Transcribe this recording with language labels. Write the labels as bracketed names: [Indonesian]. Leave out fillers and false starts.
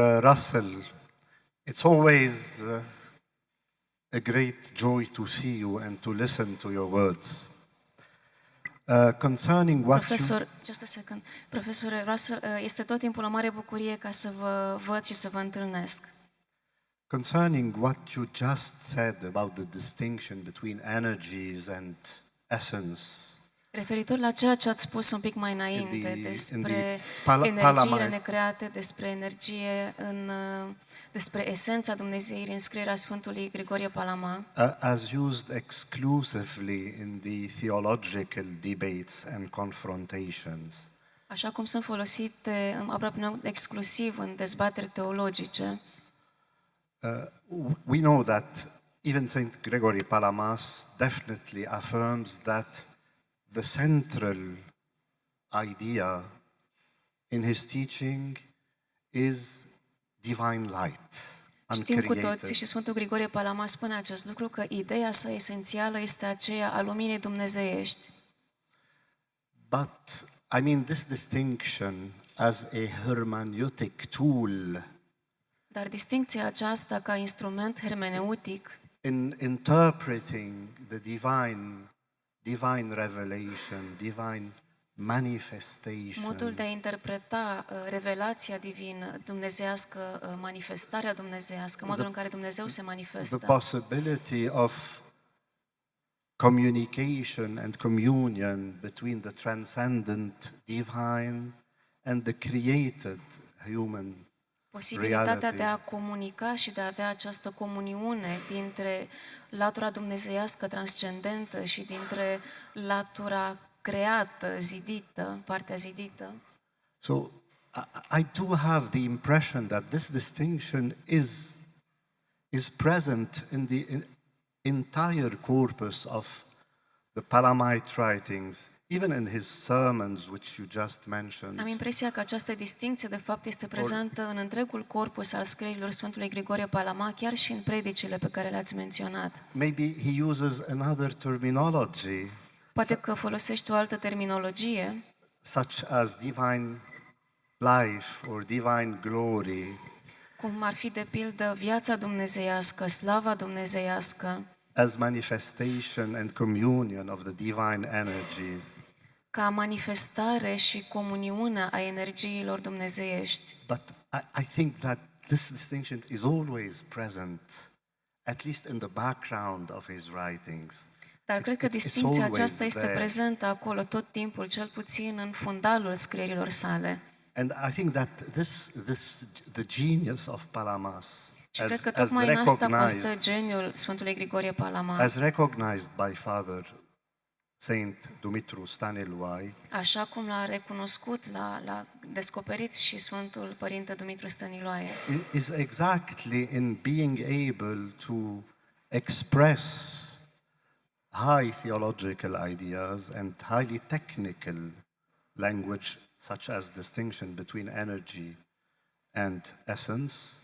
[English] Russell, it's always a great joy to see you and to listen to your words. Concerning what Just a second. [Romanian] Profesor Russell, este tot timpul o mare bucurie ca să vă văd și să vă întâlnesc. [English] concerning what you just said about the distinction between energies and essence. [Romanian] Referitor la ceea ce ați spus un pic mai înainte despre energiile [English] Palamite. [Romanian] necreate, despre energie, despre esența Dumnezeirii în scrierea Sfântului Grigorie Palama, [English] As used exclusively in the theological debates and confrontations. [Romanian] așa cum sunt folosite aproape exclusiv în dezbateri teologice. [English] We know that even Saint Gregory Palamas definitely affirms that the central idea in his teaching is divine light, [Romanian] Știm cu toții [English] uncreated. [Romanian] și Sfântul Grigorie Palama spune acest lucru, că ideea sa esențială este aceea a luminii dumnezeiești. [English] But I mean this distinction as a hermeneutic tool [Romanian] Dar distincția aceasta ca instrument hermeneutic [English] in interpreting the divine revelation, divine manifestation, [Romanian] modul de a interpreta revelația divină, dumnezeiască, manifestarea dumnezeiască, modul în care Dumnezeu se [English] the [Romanian] manifestă. [English] possibility of communication and communion between the transcendent divine and the created human [Romanian] Posibilitatea [English] reality. [Romanian] de a comunica și de a avea această comuniune dintre latura dumnezeiască transcendentă și dintre latura creată, zidită, partea zidită. [English] So I do have the impression that this distinction is present in the entire corpus of the Palamite writings, even in his sermons, which you just mentioned. [Romanian] Am impresia că această distincție, de fapt, este prezentă în întregul corpus al scrierilor Sfântului Grigorie Palama, chiar și în predicile pe care le-ați menționat. [English] Maybe he uses another terminology, [Romanian] Poate că folosești o altă terminologie, [English] such as divine life or divine glory, [Romanian] cum ar fi, de pildă, viața dumnezeiască, slava dumnezeiască, [English] as manifestation and communion of the divine energies. [Romanian] ca manifestare și comuniune a energiilor dumnezeiești. [English] But I think that this distinction is always present, at least in the background of his writings. [Romanian] Dar cred că [English] It's [Romanian] distincția [English] always [Romanian] aceasta este [English] there. [Romanian] prezentă acolo tot timpul, cel puțin în fundalul scrierilor sale. [English] And I think that the genius of Palamas, [Romanian] Și cred că [English] as [Romanian] tocmai în asta constă [English] recognized, [Romanian] geniul Sfântului Grigorie Palama. [English] as recognized by Father Saint Dumitru Stăniloae, [Romanian] Așa cum l-a recunoscut, l-a descoperit și Sfântul Părinte Dumitru Stăniloae. [English] is exactly in being able to express high theological ideas and highly technical language, such as distinction between energy and essence,